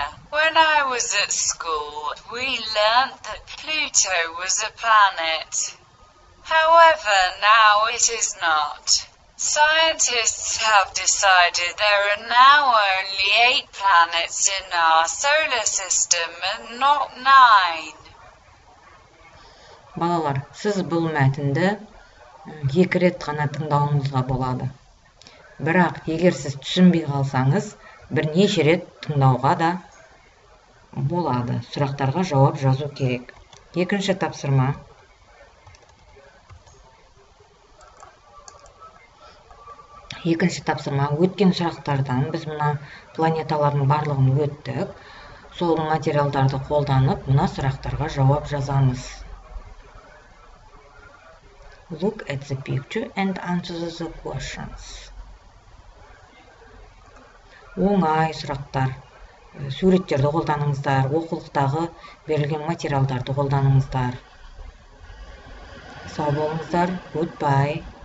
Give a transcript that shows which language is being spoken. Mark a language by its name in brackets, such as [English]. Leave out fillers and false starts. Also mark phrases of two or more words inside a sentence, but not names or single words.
[English] When I was at school, we learnt that Pluto was a planet. However, now it is not. Scientists have decided there are now only 8 planets in our solar system and not 9. [Kazakh] Балалар, сіз бұл мәтінді 2 рет қана тыңдауыңызға болады. Бірақ егер сіз түсінбей қалсаңыз, бірнеше рет тыңдауға да болады. Сұрақтарға жауап жазу керек. Екінші тапсырма. Өткен сұрақтардан біз мына планеталардың барлығын өттік. Сол материалдарды қолданып, мына сұрақтарға жауап жазамыз. [English] Look at the picture and answer the questions. [Kazakh] Оңай сұрақтар. Суреттерді қолданыңыздар, оқулықтағы берілген материалдарды қолданыңыздар. Сау болыңыздар. Goodbye.